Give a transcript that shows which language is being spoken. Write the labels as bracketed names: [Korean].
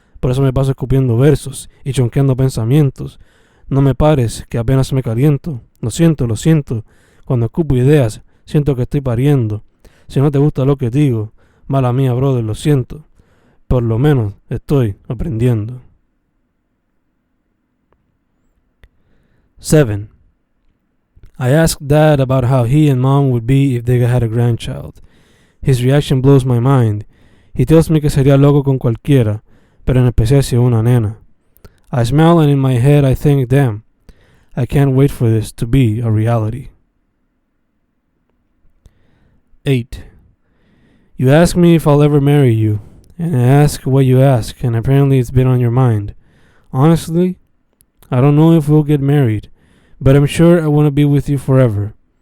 [Spanish] Por eso me paso escupiendo versos y chonqueando pensamientos. No me pares, que apenas me caliento. Lo siento, cuando escupo ideas siento que estoy pariendo. Si no te gusta lo que digo, mala mía, brother, lo siento. Por lo menos estoy aprendiendo. 7. [English] I asked Dad about how he and Mom would be if they had a grandchild. His reaction blows my mind. He tells me [Spanish] que sería loco con cualquiera, pero en especial si una nena. [English] I smile and in my head I think, damn, I can't wait for this to be a reality. 8. You ask me if I'll ever marry you, and I ask what you ask, and apparently it's been on your mind. Honestly, I don't know if we'll get married, but I'm sure I want to be with you forever.